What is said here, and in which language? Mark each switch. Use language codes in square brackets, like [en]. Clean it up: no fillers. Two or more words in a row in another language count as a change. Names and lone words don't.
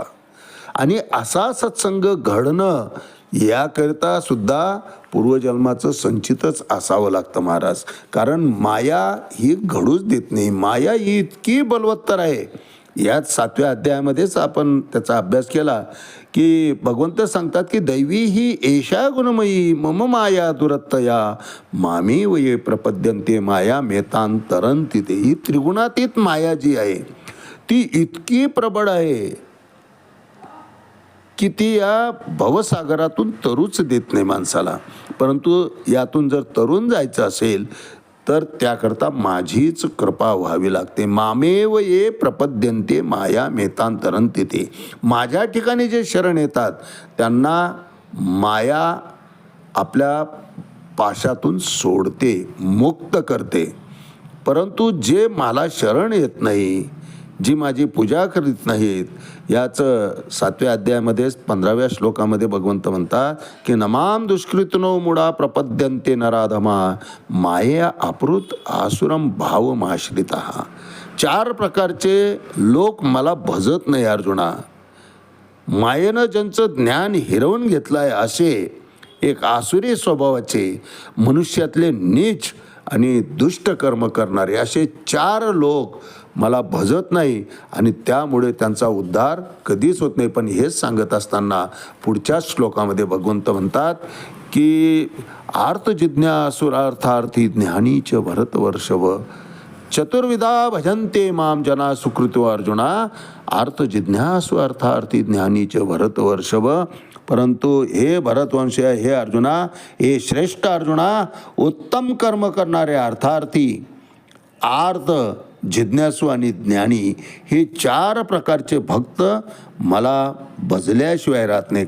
[mr] आणि असा सत्संग घडणं याकरिता सुद्धा पूर्वजन्माचं संचितच असावं लागतं महाराज. कारण माया ही घडूच देत नाही. माया ही इतकी बलवत्तर आहे. यात 7व्या अध्यायामध्येच आपण त्याचा अभ्यास केला की भगवंत सांगतात की [sa] दैवी ही एषा गुणमयी मम माया दुरत्तया मामे वये प्रपद्यन्ते माया मेतांतरंती. [mr] ही त्रिगुणातीत माया जी आहे ती इतकी प्रबळ आहे की ती या भवसागरातून तरूच देत नाही माणसाला. परंतु यातून जर तरुण जायचं असेल तर त्याकरता माझीच कृपा व्हावी लागते. [sa] मामेव ये प्रपद्यन्ते माया मेतांतरंती. [mr] ते माझ्या ठिकाणी जे शरण येतात त्यांना माया आपल्या पाशातून सोडते, मुक्त करते. परंतु जे मला शरण येत नाही, जी माझी पूजा करीत नाहीत, याचं 7व्या अध्यायामध्ये 15व्या श्लोकामध्ये भगवंत म्हणतात की [sa] नमाम दुष्कृतनो मुडा प्रपद्यन्ते नराधमा माया अपृत आसुरम भावमाश्रिता. [mr] 4 प्रकारचे लोक मला भजत नाही अर्जुना. मायेनं ज्यांचं ज्ञान हिरवून घेतलं आहे असे एक आसुरी स्वभावाचे, मनुष्यातले नीच आणि दुष्ट कर्म करणारे असे 4 लोक मला भजत नाही आणि त्यामुळे त्यांचा उद्धार कधीच होत नाही. पण हेच सांगत असताना पुढच्या श्लोकामध्ये भगवंत म्हणतात की [sa] आर्तजिज्ञासुरार्थार्थी ज्ञानीच भरतवर्षभ चतुर्विधा भजन्ते माम जना सुकृतो अर्जुना. आर्तजिज्ञासु अर्थार्थी ज्ञानीच भरतवर्षभ. [mr] परंतु हे भरतवंश, हे अर्जुना, हे श्रेष्ठ अर्जुना, उत्तम कर्म करणारे अर्थार्थी, आर्त, जिज्ञासू आणि ज्ञानी हे 4 प्रकारचे भक्त मला भजल्याशिवाय राहत नाही.